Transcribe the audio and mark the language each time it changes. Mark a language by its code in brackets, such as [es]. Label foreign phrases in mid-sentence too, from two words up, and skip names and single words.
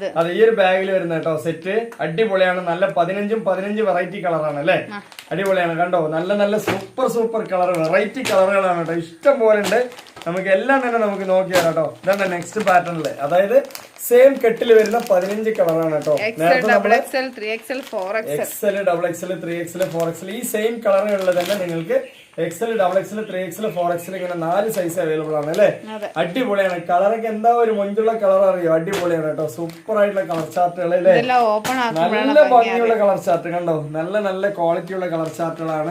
[ml] അതെ, ഈ ഒരു ബാഗിൽ വരുന്ന കേട്ടോ സെറ്റ്. അടിപൊളിയാണ്. നല്ല 15 വെറൈറ്റി കളറാണ് അല്ലെ. അടിപൊളിയാണ് കണ്ടോ. നല്ല നല്ല [en] super colour, [ml] വെറൈറ്റി കളറുകളാണ് കേട്ടോ. ഇഷ്ടം പോലെ ഉണ്ട്. നമുക്ക് എല്ലാം തന്നെ നമുക്ക് നോക്കിയാൽ കേട്ടോ. ഇതാണ് നെക്സ്റ്റ് പാറ്റേണില്, അതായത് സെയിം കെട്ടിൽ വരുന്ന 15 കളറാണ് കേട്ടോ. നേരത്തെ നമ്മള് XL, 3XL, 4XL, XL, XXL, 3XL, 4XL ഈ സെയിം കളറുകളിൽ തന്നെ നിങ്ങൾക്ക് XL, XXL, 3XL, 4XL ഇങ്ങനെ 4 [en] size available [ml] ആണ് അല്ലെ. അടിപൊളിയാണ്. കളറൊക്കെ എന്താ ഒരു മൊഞ്ചുള്ള കളർ അറിയോ. അടിപൊളിയാണ് കേട്ടോ. സൂപ്പർ ആയിട്ടുള്ള [en] colour charts [ml] അല്ലേ. നല്ല ഭംഗിയുള്ള [en] colour chart [ml] കണ്ടോ. നല്ല ക്വാളിറ്റി ഉള്ള കളർ ചാർട്ടുകളാണ്.